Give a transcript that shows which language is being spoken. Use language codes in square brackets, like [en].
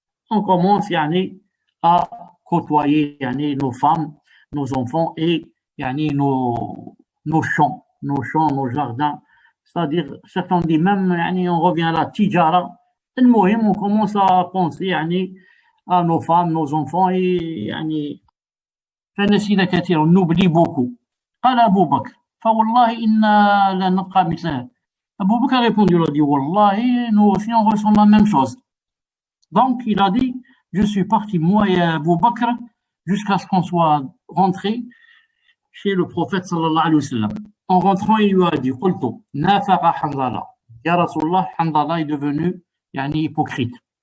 [fr] On commence يعني à côtoyer يعني nos femmes, nos enfants et يعني nos champs, nos jardins. C'est-à-dire certains disent même يعني on revient à la tijara. المهم on commence à penser يعني à nos femmes, nos enfants et يعني [ar] فنسينا كثيرا, [fr] نوبلي beaucoup. [ar] قال أبو بكر فوالله إنا لا نبقى مثله. [fr] Abu Bakr a répondu, il a dit, Wallahi, nous aussi on ressent la même chose. Donc il a dit, je suis parti, moi et Abu Bakr, jusqu'à ce qu'on soit rentré chez le prophète sallallahu alayhi wa sallam. En rentrant, il lui a dit, [ar] Qultu, nafaqa Handala. [fr] Ya Rasulallah, Handala est devenu yani, hypocrite.